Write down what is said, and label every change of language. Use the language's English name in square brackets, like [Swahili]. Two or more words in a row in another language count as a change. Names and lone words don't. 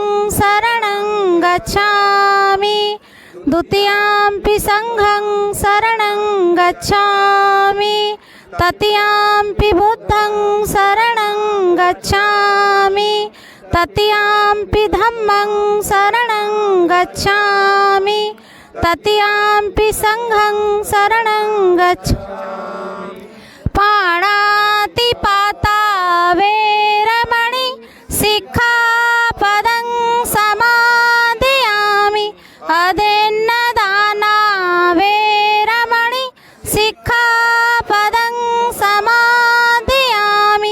[Pali] शरणं गच्छामि द्वितीयंपि संघं शरणं गच्छामि तृतीयंपि बुद्धं शरणं गच्छामि तृतीयंपि धम्मं शरणं गच्छामि तृतीयंपि संघं शरणं गच्छामि। पाणातिपाता वैरमणि सिक्खापदं समादयामि। अदेन्नदाना वैरमणि सिक्खापदं समादयामि।